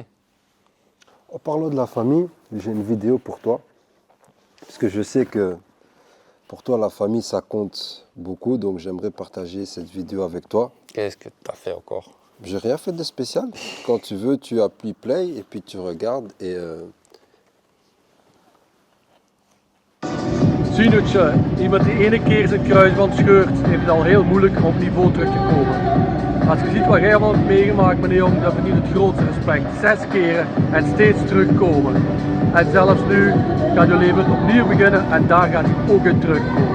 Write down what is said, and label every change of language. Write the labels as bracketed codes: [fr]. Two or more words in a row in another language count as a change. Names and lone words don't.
[fr] En parlant de la famille, j'ai une vidéo pour toi. Parce que je sais que pour toi, la famille, ça compte beaucoup. Donc j'aimerais partager cette vidéo avec toi. Qu'est-ce que tu as fait encore? J'ai rien fait de spécial. Quand tu veux, tu appuies play et puis tu regardes. Et [nl] Sinu'tje, iemand die ene keer zijn kruisband scheurt, heeft het al heel moeilijk om op niveau terug te komen. Als je ziet wat jij allemaal hebt meegemaakt, meneer Jong, dat verdient het grootste respect. 6 keren en steeds terugkomen. En zelfs nu gaat je leven opnieuw beginnen en daar gaat je ook in terugkomen.